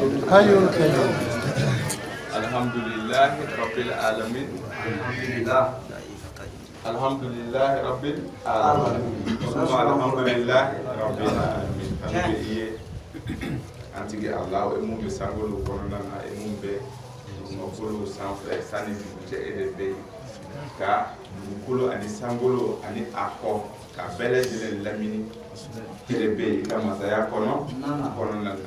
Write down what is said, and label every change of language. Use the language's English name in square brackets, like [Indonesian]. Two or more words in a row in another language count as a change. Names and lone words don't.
[Arabic] حي القيوم. الحمد لله رب العالمين. الحمد لله رب العالمين. ثم الحمد لله رب العالمين. [Bambara] Antigi Allah emu be sangolo kɔnɔna na emu bɛ dugukolo sanfɛ sani dugujɛ e de bɛ ka dugukolo ani sangolo ani a kɔ ka bɛɛ lajɛlen lamini e de bɛ i ka masaya kɔnɔna na